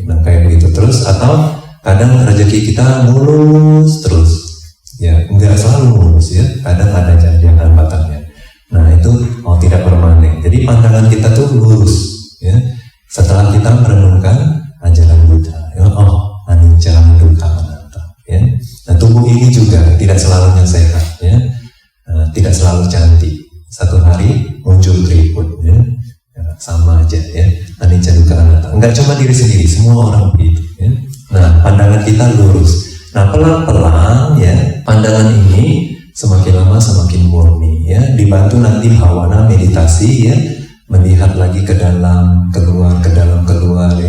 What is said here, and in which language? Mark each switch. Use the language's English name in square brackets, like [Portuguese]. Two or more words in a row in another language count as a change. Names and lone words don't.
[Indonesian] Nah, kayak begitu terus. Atau kadang rezeki kita mulus terus. Ya, enggak selalu mulus, ya. Kadang ada hambatannya. Nah, itu tidak permanen. Jadi pandangan kita tuh lurus, ya. Setelah kita merenungkan ajaran Buddha, ya, [Pali] anicca dukkha anatta, [Indonesian] ya. Nah, tubuh ini juga tidak selalu sehat, ya. Tidak selalu cantik. Satu hari muncul keriput, ya. Sama aja, ya. [Pali] Anicca dukkha anatta. [Indonesian] Enggak cuma diri sendiri, semua orang begitu, ya. Nah, pandangan kita lurus. Nah, pelan-pelan, ya, pandangan ini semakin lama semakin murni, ya. Dibantu nanti bhavana meditasi, ya, melihat lagi ke dalam, keluar, ke dalam, keluar, ya.